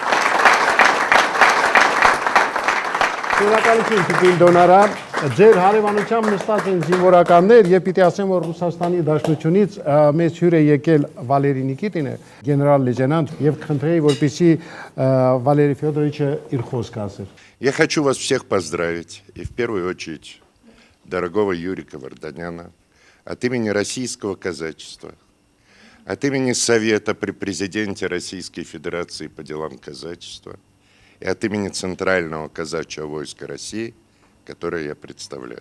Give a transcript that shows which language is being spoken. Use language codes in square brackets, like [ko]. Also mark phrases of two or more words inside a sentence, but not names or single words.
[hy] Շնորհակալություն Տիկին Դոնարա, ձեր հարևանությամբ նստած են զինվորականներ եւ պիտի ասեմ, որ Ռուսաստանի Դաշնությունից մեծ հյուր է եկել Վալերի Նիկիտինը, գեներալ լեյտենանտ, եւ քննեի, որպեսի Վալերի Федоровичը իր խոսքը ասեր։ [ru] Я хочу вас всех поздравить, и в первую очередь дорогого Юрика Варданяна, от имени российского казачества, от имени Совета при президенте Российской Федерации по делам казачества и от имени Центрального казачьего войска России, которое я представляю.